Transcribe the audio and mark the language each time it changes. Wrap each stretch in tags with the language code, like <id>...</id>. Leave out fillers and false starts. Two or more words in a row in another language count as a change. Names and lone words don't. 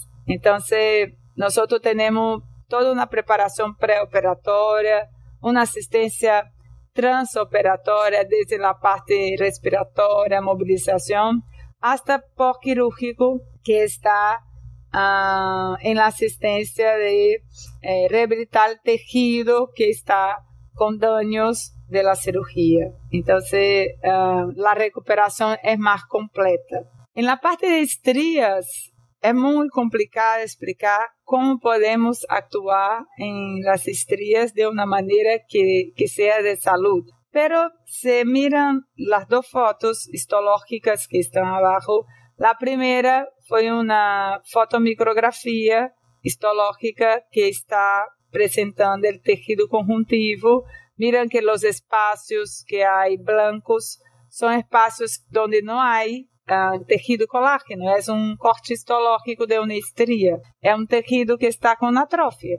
<pt>Então, nós temos toda uma preparação pré-operatória, uma assistência transoperatória, desde a parte respiratória, mobilização, hasta pós-quirúrgico, que está em la assistência de reabilitar o tecido que está com danos</pt> <es>de la</es> <pt>cirurgia. Então, a recuperação é mais completa. Em la parte de estrias, é muito complicado explicar como podemos actuar em las estrias de uma maneira que seja de saúde.</pt> <es>Pero se miran las dos fotos histológicas que están abajo. La primera</es> <pt>foi uma fotomicrografia histológica que está apresentando o tejido conjuntivo.</pt> <es>Miran que</es> <pt>os espaços que há blancos são espaços onde não há tejido colágeno. É corte histológico de uma estria. É tejido que está com atrofia.</pt>